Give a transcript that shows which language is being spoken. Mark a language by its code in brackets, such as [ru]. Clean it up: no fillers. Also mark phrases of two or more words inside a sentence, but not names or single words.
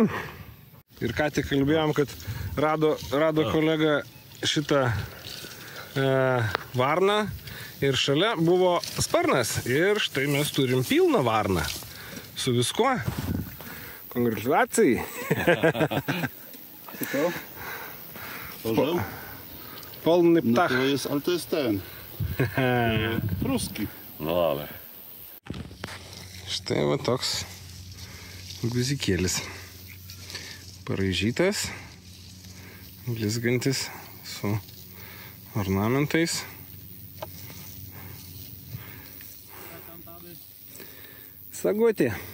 [lt] Ir ką tik kalbėjom, kad rado kolega šitą varną ir šalia buvo sparnas ir štai mes turim pilną varną su viskuo. Congratulacijai! [pl] Polny ptach. Ale to jest ten. Pruski. No ale. [lt] Štai va toks guzikėlis. Paraižytas, blizgantis su ornamentais. Sagutė.